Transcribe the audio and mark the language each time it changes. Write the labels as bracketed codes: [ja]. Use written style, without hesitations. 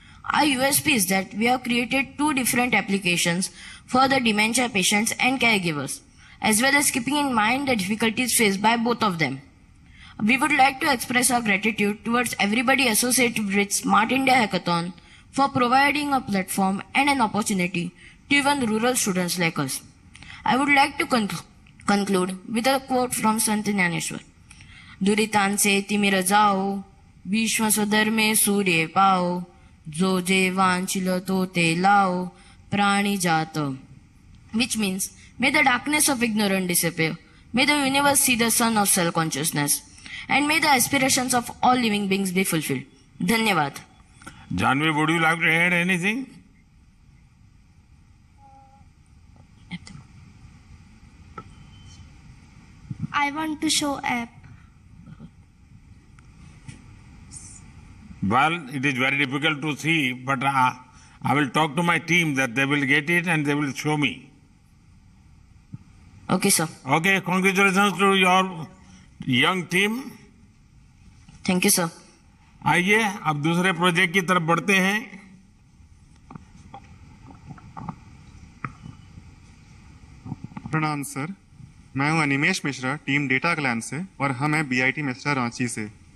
[en] Our USP is that we have created 2 different applications for the dementia patients and caregivers, as well as keeping in mind the difficulties faced by both of them. We would like to express our gratitude towards everybody associated with Smart India Hackathon for providing a platform and an opportunity to even rural students like us. I would like to conclude with a quote from Sant Jnaneshwar. [mr] दुरितांसे तिमिर जाओ, विश्व स्वधर में सूर्य पाओ, जो जे वांछिल तो ते लाओ, प्राणी जात. [en] Which means, may the darkness of ignorance disappear, may the universe see the sun of self-consciousness, and may the aspirations of all living beings be fulfilled. [hi] Dhanyavad. [en] Janvi, would you like to add anything? I want to show app. Well, it is very difficult to see, but I will talk to my team that they will get it and they will show me. Okay, sir. Okay, congratulations to your young team. Thank you, sir. [hi] आइए अब दूसरे project की तरफ बढ़ते हैं. प्रणाम sir, मैं हूं Animesh Mishra, team data clan से, और हम हैं बीआईटी मिश्रा रांची से.